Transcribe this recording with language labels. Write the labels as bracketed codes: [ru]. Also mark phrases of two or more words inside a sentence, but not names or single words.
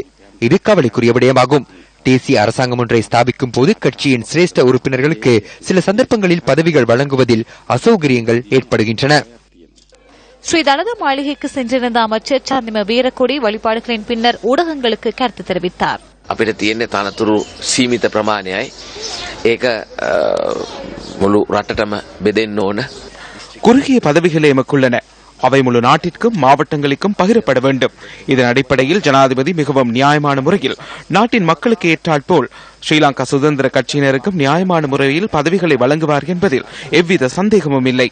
[ta] இது கவலைக்குரிய விடயமாகும். தேசிய அரசாங்கம் ஒன்றை ஸ்தாபிக்கும் போது கட்சியின் சிரேஷ்ட உறுப்பினர்களுக்கு சில சந்தர்ப்பங்களில் பதவிகள் வழங்குவதில் அசௌகரியங்கள் ஏற்படுகின்றன. ஸ்ரீ தலத மாளிகைக்கு சென்றிருந்த அமைச்சர் சந்திம வீரக்கொடி வழிபாடுகளின் பின்னர் ஊடகங்களுக்கு கருத்து தெரிவித்தார். [si] අපිට තියෙන්නේ තනතුරු සීමිත ප්‍රමාණයයි. ඒක මුළු රටටම බෙදෙන්න ඕන. [ta] குறுகிய பதவிகளே எமக்குள்ளன. அவை முழு நாட்டிற்கும் மாவட்டங்களுக்கும் பகிரப்பட வேண்டும். இதன் அடிப்படையில் ஜனாதிபதி மிகவும் நியாயமான முறையில் நாட்டின் மக்களுக்கு ஏற்றாற்போல் ஸ்ரீலங்கா சுதந்திர கட்சியினருக்கும் நியாயமான முறையில் பதவிகளை வழங்குவார் என்பதில் எவ்வித சந்தேகமும் இல்லை.